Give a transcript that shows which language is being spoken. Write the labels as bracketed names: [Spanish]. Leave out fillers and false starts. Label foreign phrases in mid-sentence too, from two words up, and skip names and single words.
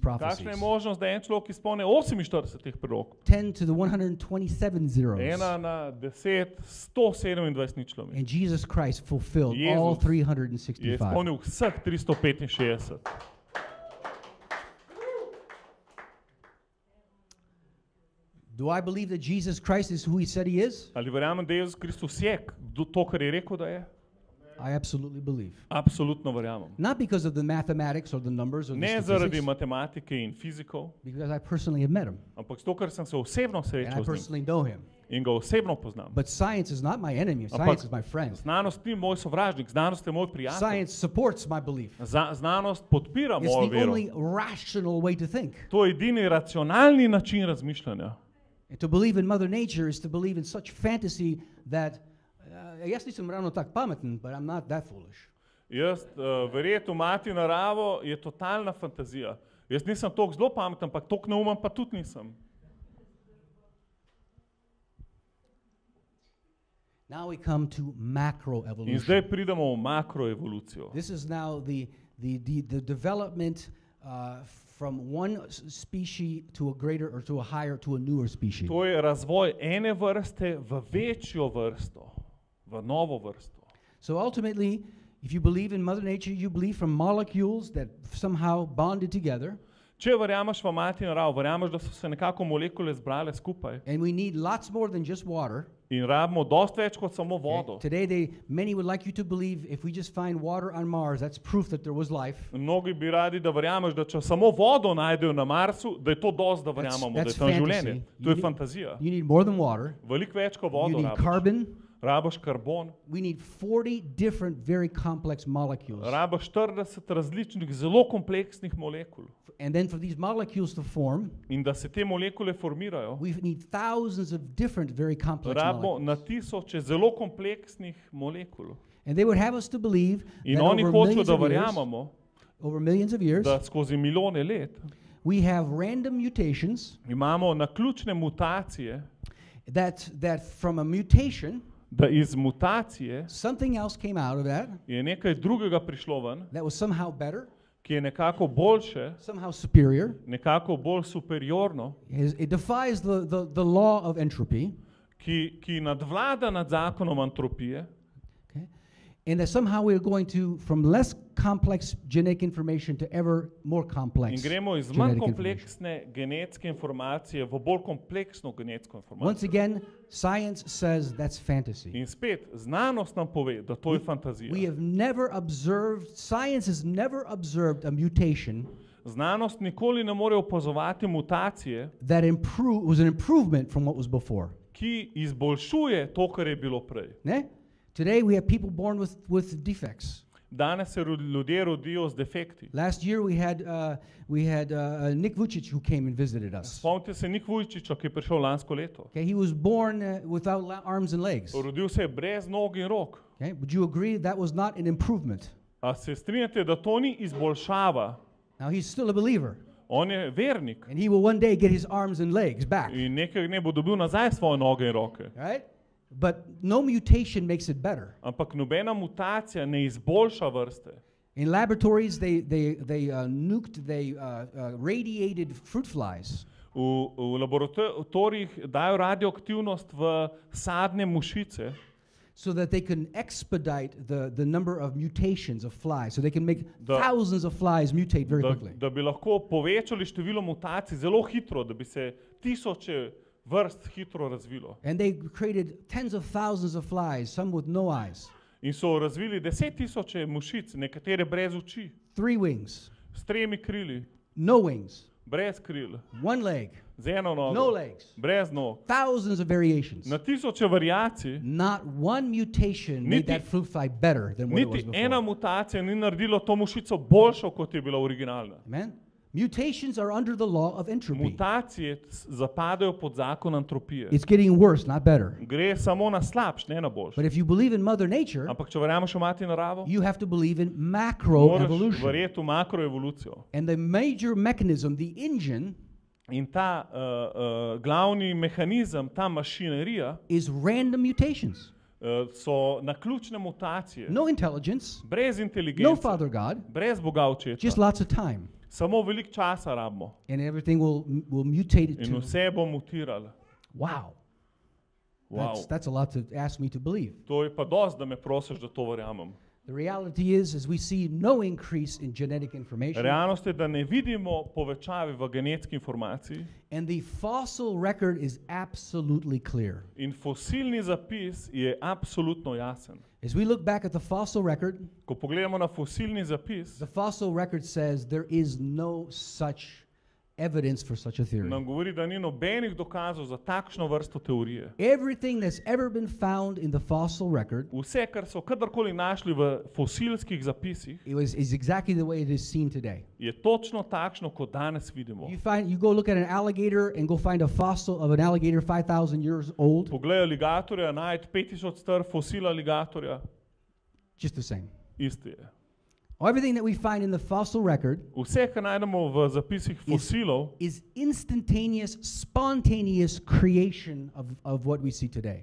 [Slovenian] Kakšna [English] prophecies? [Slovenian] je možnost, da en človek izpolni 48 teh prorokov? [English] 10 to the 127 zeros. [Slovenian] 1 na 10, 127 ničlom. [English] And Jesus Christ fulfilled [Slovenian] Jezus [English] all [Slovenian] Je 365. izpolnil vseh 365. [English] Do I believe that Jesus Christ is who he said he is? [Slovenian] Ali verjamem, da Jezus Kristus je to, kar je rekel, da je? [English] I absolutely believe. [Slovenian] Absolutno verjamem. [English] Not because of the mathematics or the numbers or the [Slovenian] Ne zaradi [English] statistics, [Slovenian] matematike in fizikov, [English] because I personally have met him [Slovenian] ampak zato, ker sem se osebno [English] and I [Slovenian] srečal z njim [English] personally know him. [Slovenian] in ga osebno poznam. [English] But science is not my enemy. [Slovenian] Ampak [English] Science is my friend. [Slovenian] znanost ni moj sovražnik, znanost je moj prijatelj. [English] Science supports my belief. [Slovenian] Znanost podpira [English] It's [Slovenian] mojo [English] the [Slovenian] vero. [English] only rational way to think. [Slovenian] To je edini racionalni način razmišljanja. [English] And to believe in Mother Nature is to believe in such fantasy that [Slovenian] jaz nisem ravno tak pameten, [English] but I'm not that foolish. [Slovenian] Jaz verjeti v mati naravo je totalna fantazija. Jaz nisem toliko zelo pameten, ampak toliko neumen pa tudi nisem. [English] Now we come to [Slovenian] In [English] macroevolution. [Slovenian] zdaj pridemo v makroevolucijo. [English] This is now the development from one species to a greater or to a higher to a newer species. [Slovenian] To je razvoj ene vrste v večjo vrsto, v novo vrsto. [English] So ultimately, if you believe in Mother Nature, you believe from molecules that somehow bonded together. [Slovenian] Če verjameš v mati naravo, verjameš, da so se nekako molekule zbrale skupaj [English] And we need lots more than just water. [Slovenian] in rabimo dosti več kot samo vodo. [English] Today, many would like you to believe if we just find water on Mars, that's proof that there was life. [Slovenian] Mnogi bi radi, da verjameš, da če samo vodo najdejo na Marsu, da je to dosti, da verjamemo, da je tam življenje. To je fantazija. [English] You need more than water. [Slovenian] Veliko več kot [English] You [Slovenian] vodo [English] need [Slovenian] rabiš. [English] carbon. [Slovenian] Rabiš karbon. [English] We need 40 different, very complex molecules. [Slovenian] Rabiš 40 različnih, zelo kompleksnih molekul. [English] And then for these molecules to form, [Slovenian] In da se te molekule formirajo, [English] we need thousands of different, very complex [Slovenian] rabimo [English] molecules. [Slovenian] na tisoče zelo kompleksnih molekul. [English] And they would have us to believe [Slovenian] In [English] that [Slovenian] oni [English] over [Slovenian] hočejo, [English] millions [Slovenian] da [English] of years, [Slovenian] verjamemo, [English] over millions of years, [Slovenian] da skozi milijone let [English] we have random mutations [Slovenian] imamo naključne mutacije, [English] that from a mutation, [Slovenian] da iz mutacije [English] something else came out of that [Slovenian] je nekaj drugega prišlo ven, [English] that was somehow better, [Slovenian] ki je nekako boljše, [English] somehow superior. [Slovenian] nekako bolj superiorno, [English] It defies the law of entropy, [Slovenian] ki nadvlada nad zakonom antropije, [English] okay? And that somehow we're going to, from less complex genetic information to ever more [Slovenian] in [English] complex [Slovenian] gremo iz manj [English] genetic information. [Slovenian] kompleksne genetske informacije v bolj kompleksno genetsko [English] Once [Slovenian] informacijo. [English] again, science says that's fantasy. [Slovenian] In spet, znanost nam pove, da to je fantazija. [English] We have never observed, science has never observed a mutation [Slovenian] Znanost nikoli ne more opazovati mutacije, [English] that was an improvement from what was before. [Slovenian] ki izboljšuje to, kar je bilo prej. Ne? [English] Today we have people born with defects. [Slovenian] Danes se ljudje rodijo z defekti. [English] Last year we had Nick Vucic who came and visited us. [Slovenian] Spomnite se Nik Vujčiča, ki je prišel lansko leto. [English] Okay, he was born without arms and legs. [Slovenian] Rodil se je brez nog in rok. [English] Okay, would you agree that was not an improvement? [Slovenian] A se strinjate, da to ni izboljšava? [English] Now he's still a believer, [Slovenian] On je vernik [English] and he will one day get his arms and legs back. [Slovenian] in nekaj dne bo dobil nazaj svoje noge in roke. [English] Right? But no mutation makes it better. [Slovenian] Ampak nobena mutacija ne izboljša vrste. [English] In laboratories, they radiated fruit flies. [Slovenian] V laboratorijih dajo radioaktivnost v sadne mušice, [English] so that they can expedite the number of mutations of flies. So they can make thousands of flies mutate very quickly. [Slovenian] da bi lahko povečali število mutacij zelo hitro, da bi se tisoče vrst hitro razvilo. [English] And they created tens of thousands of flies, some with no eyes. [Slovenian] In so razvili 10.000 mušic, nekatere brez oči, [English] 3 wings, [Slovenian] s 3 krili, [English] no wings, [Slovenian] brez kril, [English] 1 leg, [Slovenian] z eno nogo, [English] no legs, [Slovenian] brez nog. [English] thousands of variations. [Slovenian] Na tisoče variacij, [English] Not one mutation made that fruit fly better than what it was [Slovenian] niti [English] before. [Slovenian] ena mutacija ni naredilo to mušico boljšo, kot je bila originalna. [English] Amen? Mutations are under the law of entropy. [Slovenian] Mutacije zapadajo pod zakon antropije. [English] It's getting worse, not better. [Slovenian] Gre samo na slabš, ne na boljš. [English] But if you believe in Mother Nature, [Slovenian] Ampak če verjameš v mati naravo, [English] you have to believe in [Slovenian] moraš [English] macroevolution. [Slovenian] verjeti v makroevolucijo. [English] And the major mechanism, the engine, [Slovenian] In ta glavni mehanizem, ta mašinerija, [English] is random mutations. [Slovenian] so naključne mutacije, [English] No intelligence, [Slovenian] brez [English] no [Slovenian] inteligence, [English] Father God, [Slovenian] brez Boga očeta. [English] just lots of time. [Slovenian] Samo veliko časa rabimo [English] And everything will mutate it [Slovenian] in [English] to. [Slovenian] vse bo mutiralo. [English] Wow. Wow. That's a lot to ask me to believe. [Slovenian] To je pa dosti, da me prosiš, da to verjamem. [English] The reality is we see no increase in genetic information. [Slovenian] Realnost je, da ne vidimo povečave v genetski informaciji [English] And the fossil record is absolutely clear. [Slovenian] in fosilni zapis je absolutno jasen. [English] As we look back at the fossil record, [Slovenian] Ko pogledamo na fosilni zapis, [English] the fossil record says there is no such evidence for such a theory. [Slovenian] nam govori, da ni nobenih dokazov za takšno vrsto teorije. [English] Everything that's ever been found in the fossil record [Slovenian] Vse, kar so kadarkoli našli v fosilskih zapisih, [English] is exactly the way it is seen today. [Slovenian] je točno takšno, kot danes vidimo. [English] You go look at an alligator and go find a fossil of an alligator 5,000 years old, [Slovenian] Poglej aligatorja, najti 5000 star fosil aligatorja, [English] just the same. [Slovenian] isti je. [English] Everything that we find in the fossil record [Slovenian] Vse, kar najdemo v zapisih fosilov, [English] is instantaneous, spontaneous creation of what we see today.